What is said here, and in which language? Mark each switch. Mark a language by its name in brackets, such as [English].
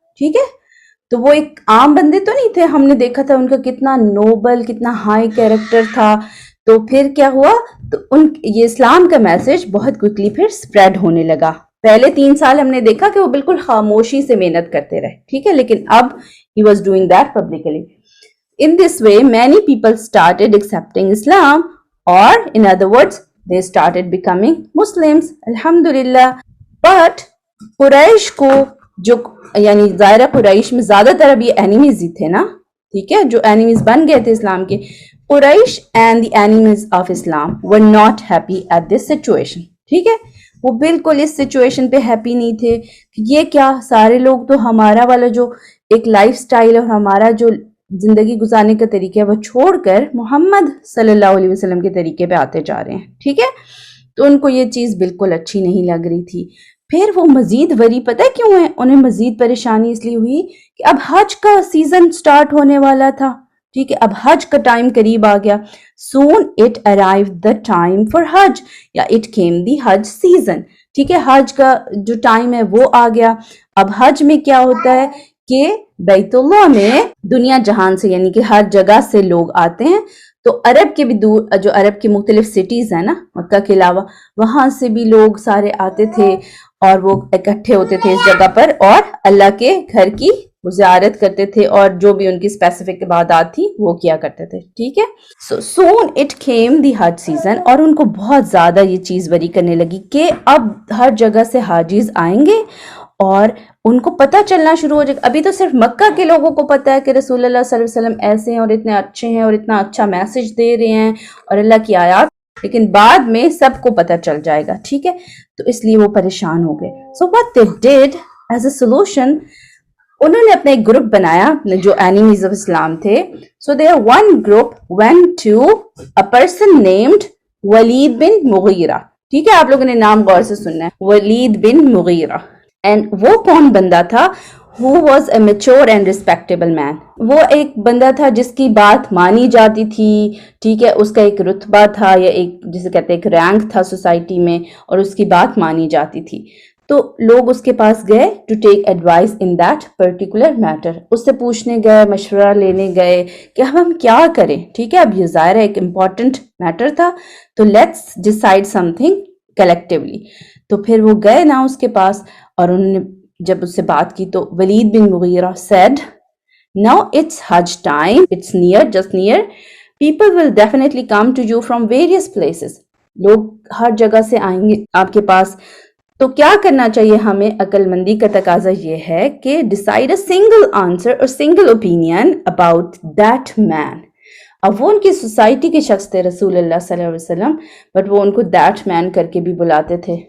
[Urdu] ٹھیک ہے, تو وہ ایک عام بندے تو نہیں تھے, ہم نے دیکھا تھا ان کا کتنا نوبل, کتنا ہائی کیریکٹر تھا. تو پھر کیا ہوا, تو یہ اسلام کا میسج بہت کوئکلی پھر اسپریڈ ہونے لگا. پہلے 3 سال ہم نے دیکھا کہ وہ بالکل خاموشی سے محنت کرتے رہے. ٹھیک ہے, لیکن اب [English] he was doing that publicly. In this way many people started accepting Islam, or in other words they started becoming Muslims, alhamdulillah. [Urdu] But قریش کو جو, یعنی ظاہرہ قریش میں زیادہ تر اب یہ اینیمیز ہی تھے نا, ٹھیک ہے, جو اینیمیز بن گئے تھے اسلام کے, قریش [English] and the enemies of Islam were not happy at this situation. [Urdu] ٹھیک ہے, وہ بالکل اس سچویشن پہ ہیپی نہیں تھے کہ یہ کیا, سارے لوگ تو ہمارا والا جو ایک لائف سٹائل اور ہمارا جو زندگی گزارنے کا طریقہ ہے وہ چھوڑ کر محمد صلی اللہ علیہ وسلم کے طریقے پہ آتے جا رہے ہیں. ٹھیک ہے, تو ان کو یہ چیز بالکل اچھی نہیں لگ رہی تھی. پھر وہ مزید وری, پتہ کیوں ہے انہیں مزید پریشانی اس لیے ہوئی کہ اب حج کا سیزن سٹارٹ ہونے والا تھا. ٹھیک ہے, اب حج کا ٹائم قریب آ گیا. [English] soon it arrived the time for Hajj, یا it came the Hajj season. [Urdu] ٹھیک ہے, حج کا جو ٹائم ہے وہ آ گیا. اب حج میں کیا ہوتا ہے کہ بیت اللہ میں دنیا جہان سے, یعنی کہ ہر جگہ سے لوگ آتے ہیں. تو عرب کے بھی دور, جو عرب کی مختلف سٹیز ہیں نا مکہ کے علاوہ, وہاں سے بھی لوگ سارے آتے تھے اور وہ اکٹھے ہوتے تھے اس جگہ پر, اور اللہ کے گھر کی وہ زیارت کرتے تھے, اور جو بھی ان کی اسپیسیفک عبادات تھی وہ کیا کرتے تھے. ٹھیک ہے, [English] so soon it came the Hajj season, [Urdu] اور ان کو بہت زیادہ یہ چیز وری کرنے لگی کہ اب ہر جگہ سے حاجیز آئیں گے اور ان کو پتہ چلنا شروع ہو جائے گا. ابھی تو صرف مکہ کے لوگوں کو پتہ ہے کہ رسول اللہ صلی اللہ علیہ وسلم ایسے ہیں اور اتنے اچھے ہیں اور اتنا اچھا میسج دے رہے ہیں اور اللہ کی آیات, لیکن بعد میں سب کو پتہ چل جائے گا. ٹھیک ہے, تو اس لیے وہ پریشان ہو گئے. سو [English] what they did as a solution, [Urdu] انہوں نے اپنا ایک گروپ بنایا جو اینیمیز آف اسلام تھے. سو [English] their one group went to a person named Walid bin Mughira. [Urdu] ٹھیک ہے, آپ لوگوں نے نام غور سے سننا ہے, ولید بن مغیرہ. اینڈ وہ کون بندہ تھا, [English] who was a mature and respectable man. [Urdu] وہ ایک بندہ تھا جس کی بات مانی جاتی تھی. ٹھیک ہے, اس کا ایک رتبہ تھا, یا ایک جسے کہتے ہیں ایک رینک تھا سوسائٹی میں, اور اس کی بات مانی جاتی تھی. تو لوگ اس کے پاس گئے [English] To take advice in that particular matter. [Urdu] اس سے پوچھنے گئے, مشورہ لینے گئے کہ اب ہم کیا کریں. ٹھیک ہے, اب یہ ظاہر ہے ایک امپورٹنٹ میٹر تھا, تو [English] Let's decide something collectively. [Urdu] تو پھر وہ گئے نا اس کے پاس, اور انہوں نے جب اس سے بات کی تو ولید بن مغیرہ [English] said, now it's Hajj time, it's near, just near, People will definitely come to you from various places. [Urdu] لوگ ہر جگہ سے آئیں گے آپ کے پاس. تو کیا کرنا چاہیے ہمیں؟ عقل مندی کا تقاضا یہ ہے کہ [English] Decide a single answer اور single opinion about that man. [Urdu] اب وہ ان کی سوسائٹی کے شخص تھے رسول اللہ صلی اللہ علیہ وسلم، بٹ وہ ان کو دیٹ مین کر کے بھی بلاتے تھے.